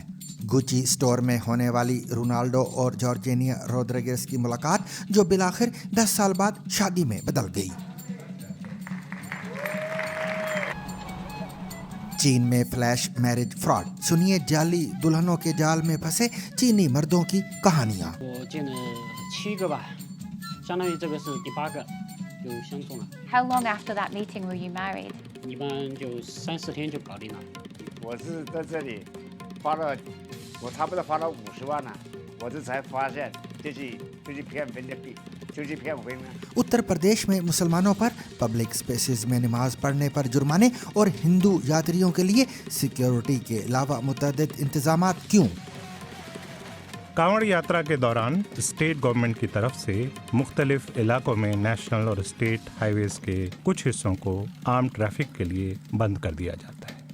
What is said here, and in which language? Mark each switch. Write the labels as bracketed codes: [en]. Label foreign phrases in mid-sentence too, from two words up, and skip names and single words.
[ur] گوچی سٹور میں ہونے والی رونالڈو اور جارجینیا روڈریگیز کی ملاقات جو بالآخر 10 سال بعد شادی میں بدل گئی. چین میں [en] flash marriage fraud, [ur] سنیے جعلی دلہنوں کے جال میں پھنسے چینی مردوں کی کہانیاں. [en] How long after that meeting were you married? [zh] 一般就3-4天就搞定了。我是在这里花了，我差不多花了50万了，我这才发现这是骗人的币。 [ur] اتر پردیش میں مسلمانوں پر [en] public spaces [ur] میں نماز پڑھنے پر جرمانے اور ہندو یاتریوں کے لیے سیکیورٹی کے علاوہ متعدد انتظامات کیوں? کانوڑ یاترا کے دوران [en] state government [ur] کی طرف سے مختلف علاقوں میں نیشنل اور [en] state highways [ur] کے کچھ حصوں کو عام ٹریفک کے لیے بند کر دیا جاتا ہے.